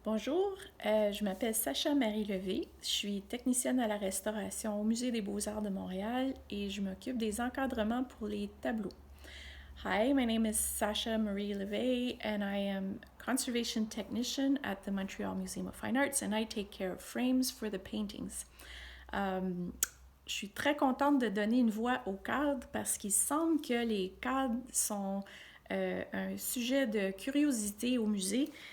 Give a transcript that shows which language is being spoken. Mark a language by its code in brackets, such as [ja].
[fr] Bonjour, je m'appelle Sacha Marie Levé. Je suis technicienne à la restauration au Musée des Beaux-Arts de Montréal et je m'occupe des encadrements pour les tableaux. [en] Hi, my name is Sacha Marie Levé and I am conservation technician at the Montreal Museum of Fine Arts and I take care of frames for the paintings. [fr] Je suis très contente de donner une voix aux cadres parce qu'il semble que les cadres sont un sujet de curiosité au musée.